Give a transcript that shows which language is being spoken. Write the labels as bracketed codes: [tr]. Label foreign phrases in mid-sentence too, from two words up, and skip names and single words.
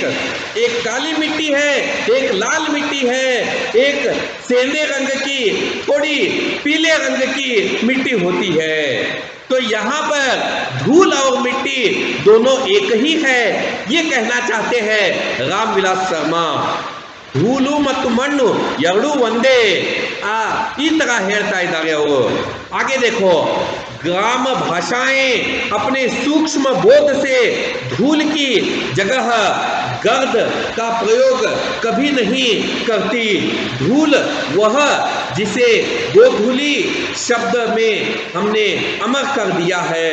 [hi] एक काली मिट्टी है, एक लाल मिट्टी है, एक सेंधे रंग की, थोड़ी पीले रंग की मिट्टी होती है। तो यहाँ पर धूल और मिट्टी दोनों एक ही है, ये कहना चाहते हैं रामविलास शर्मा। [kn] ಧೂಳು ಮತ್ತು ಮಣ್ಣು ಎರಡೂ ಒಂದೇ ಈ ತರ ಹೇಳ್ತಾ ಇದ್ದಾರೆ ಅವರು। [hi] आगे देखो, ग्राम भाषाएं अपने सूक्ष्म बोध से धूल की जगह गर्द का प्रयोग कभी नहीं करती। धूल वह जिसे गोधूली शब्द में हमने अमर कर दिया है।